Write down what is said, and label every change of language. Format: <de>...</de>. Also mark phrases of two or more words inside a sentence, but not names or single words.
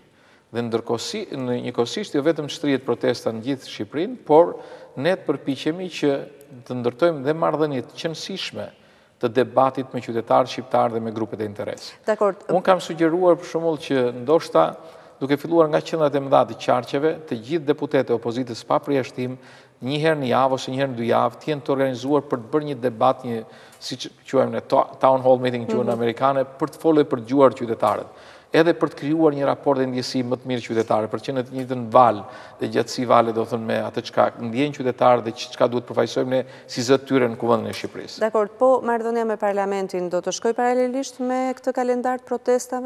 <sq>Dhe në njëkohësisht jo vetëm shtrihet protesta në gjithë Shqipërinë, por ne të përpiqemi që të ndërtojmë dhe marrëdhënie të qëndrueshme të debatit me qytetarët shqiptar dhe me grupet e interesit. Unë kam sugjeruar për shembull që ndoshta duke filluar nga qendrat e mëdha të qarqeve, të gjithë deputetët e opozitës pa përjashtim, një herë në javë ose një herë në 2 javë, të jenë të organizuar për të bërë një debat, siç quajmë ne</sq> <en>town hall meeting</en> <sq>quhen amerikane, për të folur për dëgjuar qytetarët. Edhe për të krijuar një raport dhe ndjesi më të mirë qytetare, për që në të njëjtën valë dhe gjatësi vale do thënë me atë çka ndjejnë qytetarët dhe çka duhet përfaqësojmë ne si zë tyre në kuvendin e Shqipërisë. Dakor, po marrëdhënia me parlamentin do të shkojë paralelisht me këtë kalendar të protestave?</sq>